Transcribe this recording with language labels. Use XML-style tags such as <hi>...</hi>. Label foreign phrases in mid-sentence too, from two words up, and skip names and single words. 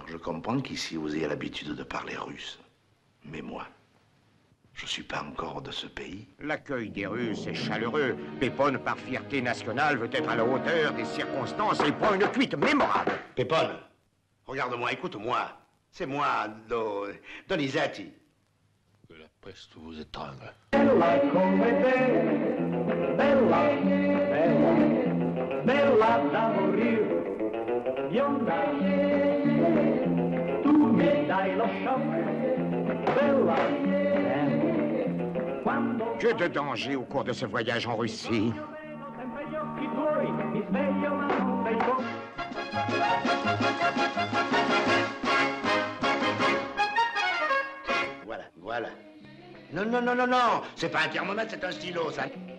<fr>je comprends qu'ici vous ayez l'habitude de parler russe. Mais moi, je suis pas encore de ce pays. L'accueil des Russes est chaleureux. Péponne, par fierté nationale, veut être à la hauteur des circonstances et prend une cuite mémorable. Péponne, regarde-moi, écoute-moi. C'est moi, Donizetti. Que la peste vous étrangle.</fr> <it>Bella da morir, bionda, tu mi dai lo shock, bella, quando...</it> <fr>Que de danger au cours de ce voyage en Russie. Voilà. Non, c'est pas un thermomètre, c'est un stylo, ça.</fr>